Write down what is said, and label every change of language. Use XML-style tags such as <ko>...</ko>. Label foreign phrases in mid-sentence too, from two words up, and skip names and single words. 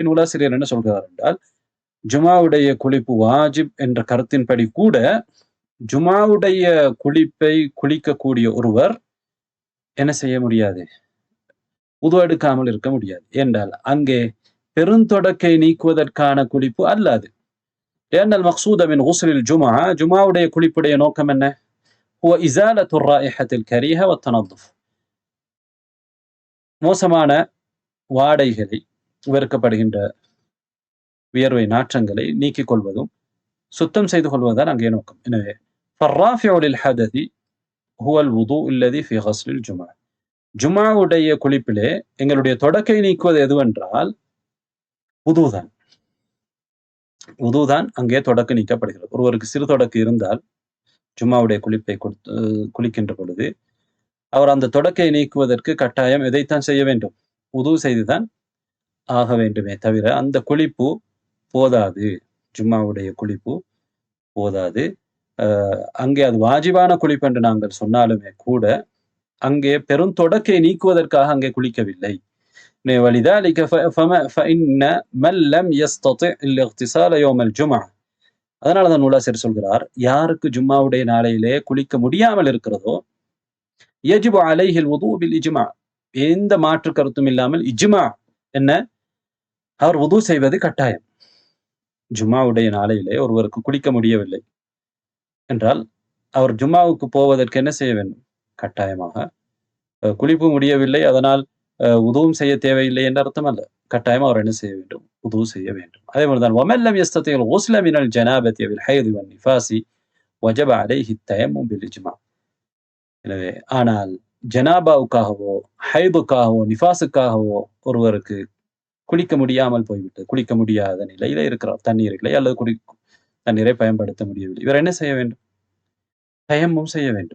<ta>நூலாசிரியர் என்ன சொல்கிறார் என்றால், ஜுமாவுடைய குளிப்பு வாஜிப் என்ற கருத்தின்படி கூட ஜுமாவுடைய குளிப்பை குளிக்கக்கூடிய ஒருவர் என்ன செய்ய முடியாது? உது எடுக்காமல் இருக்க முடியாது. என்றால் அங்கே பெருந்தொடக்கை நீக்குவதற்கான குளிப்பு அல்லாது.</ta> <ar>لأن المقصود من غسل الجمعة,</ar> <ta>ஜுமாவுடைய குளிப்புடைய நோக்கம் என்ன?</ta> <ar>هو إزالة الرائحة الكريهة والتنظف,</ar> <ta>மோசமான வாடைகளை, வெறுக்கப்படுகின்ற வியர்வை நாற்றங்களை நீக்கிக் கொள்வதும் சுத்தம் செய்து கொள்வதுதான் அங்கே நோக்கம்.</ta> <ar>எனவே فالرافع للحدث هو الوضوء الذي في غسل الجمعة,</ar> <ta>ஜுமாவுடைய குளிப்பிலே எங்களுடைய தொடக்கை நீக்குவது எதுவென்றால் உதுதான். உதுதான் அங்கே தொடக்க நீக்கப்படுகிறது. ஒருவருக்கு சிறு தொடக்கு இருந்தால் ஜும்மாவுடைய குளிப்பை குளிக்கின்ற பொழுது அவர் அந்த தொடக்கை நீக்குவதற்கு கட்டாயம் எதைத்தான் செய்ய வேண்டும்? உது செய்துதான் ஆக வேண்டுமே தவிர அந்த குளிப்பு போதாது. ஜும்மாவுடைய குளிப்பு போதாது. அங்கே அது வாஜிபான குளிப்பு என்று நாங்கள் சொன்னாலுமே கூட அங்கே பெருந்தொடக்கை நீக்குவதற்காக அங்கே குளிக்கவில்லை.</ta> <ar>ولذلك فإن من لم يستطع الاغتسال يوم الجمعة,</ar> <ta>அதனாலதான் நூலாசிரியர் சொல்கிறார், யாருக்கு ஜும்மாவுடைய நாளையிலே குளிக்க முடியாமல் இருக்கிறதோ</ta> <ar>يجب عليه الوضوء بالإجماع,</ar> <ta>எந்த மாற்று கருத்தும் இல்லாமல் இஜ்மா என்ன, அவர் வுது செய்வது கட்டாயம். ஜும்மாவுடைய நாளையிலே ஒருவருக்கு குளிக்க முடியவில்லை என்றால் அவர் ஜும்மாவுக்கு போவதற்கு என்ன செய்ய வேண்டும்? கட்டாயமாக குளிப்பு முடியவில்லை, அதனால் உதுவும் செய்ய தேவையில்லை என்ற அர்த்தம் அல்ல. கட்டாயம் அவர் என்ன செய்ய வேண்டும்? உது செய்ய வேண்டும். அதே போலதான்</ta> <ar>وَمَنْ لَمْ يَسْتَطِعْ الْغُسْلَ مِنَ الْجَنَابَةِ وَالْحَيْضِ وَالنِّفَاسِ وَجَبَ عَلَيْهِ التَّيَمُّمُ بِالْإِجْمَاعِ.</ar> <ta>எனவே ஆனால் ஜனாபாவுக்காகவோ ஹைதுக்காகவோ நிஃபாஸுக்காகவோ ஒருவருக்கு குளிக்க முடியாமல் போய்விட்டது, குளிக்க முடியாத நிலையில இருக்கிறார், தண்ணீர் இல்லை அல்லது தண்ணீரை பயன்படுத்த முடியவில்லை, இவர் என்ன செய்ய வேண்டும்? தயம்மும் செய்ய வேண்டும்.</ta>